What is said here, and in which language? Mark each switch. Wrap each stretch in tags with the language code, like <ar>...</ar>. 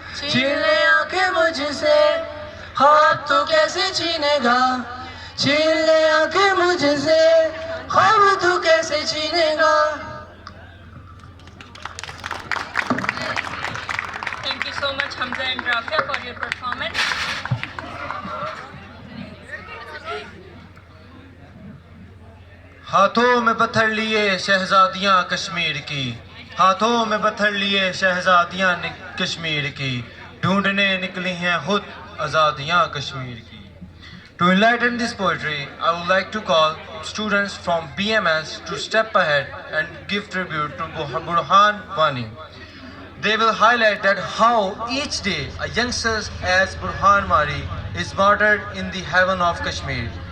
<hi>छीन ले आंखें मुझसे, ख्वाब तू कैसे छीनेगा। छीन ले आंखें मुझसे, ख्वाब तू कैसे छीनेगा।</hi> <en>Thank you so much, Hamza and Rafia, for your performance.</en> <hi>हाथों में पत्थर लिए शहजादियाँ कश्मीर की, हाथों में पत्थर लिए शहजादियाँ कश्मीर की, ढूंढने निकली हैं खुद आज़ादियाँ कश्मीर की।</hi> <en>To enlighten this poetry, I would like to call students from BMS to step ahead and give tribute to Burhan Wani. They will highlight that how each day a youngster as Burhan Wani is martyred in the heaven of Kashmir.</en>